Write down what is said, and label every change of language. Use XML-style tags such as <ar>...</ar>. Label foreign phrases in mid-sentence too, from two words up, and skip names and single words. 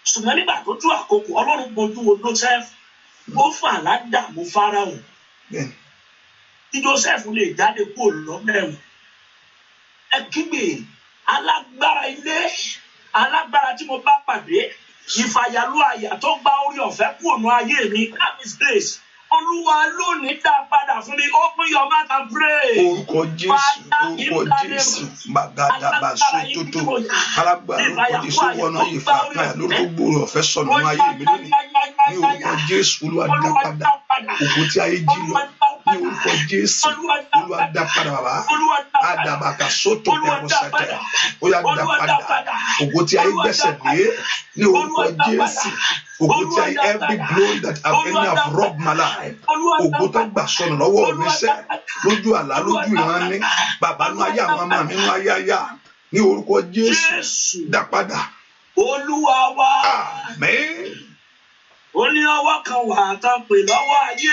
<yo>ṣùgbọ́n nígbà tó tú àkókò Ọlọ́run bojú wo Joseph ó fà ládàmú Fáráò tí Joseph lè jáde kúrò lọ́gbẹ̀rún. Ẹ kígbe alágbára ilé, alágbára tí mo bá pàdé, ìfàyàlú àyà tó gba orí ọ̀fẹ́ kúrò ní ayé mi,</yo> <en>God's grace.</en> <yo>Olúwa lónìí dá padà fún mi.</yo> <en>Open your mouth and pray.</en> <yo>Orúkọ Jésù, Bàgàdàbà sótótó, alágbára orúkọ Jésù wọnà ìfàkàyà lórúkọ gbòòrò ọ̀fẹ́ sọnù ní ayé mi lónìí. Ní orúkọ Jésù, Olúwa dá padà. Ògo tí ayé jí lọ. Ní orúkọ Jésù, Olúwa dá padà bàbá. Àdàbàkà sótó ẹ̀rọ sàtẹ̀. Ó yá dá padà. Ògo tí ayé gbẹ́sẹ̀ lé. Ní orúkọ Jésù. Ògo tí ayé</yo> <en>every blow that enemy have robbed my life.</en> <yo>Ògo tó gbà sọnù lọ́wọ́ mi sẹ́. Lójú àlá, lójú ìran ní. Bàbá nú ayé àwọn ọmọ mi nú ayé ayá. Ní orúkọ Jésù, dá padà. Olúwa wa. Àmín. Ó ní ọwọ́ kan wà tán pè lọ́wọ́ ayé.</yo>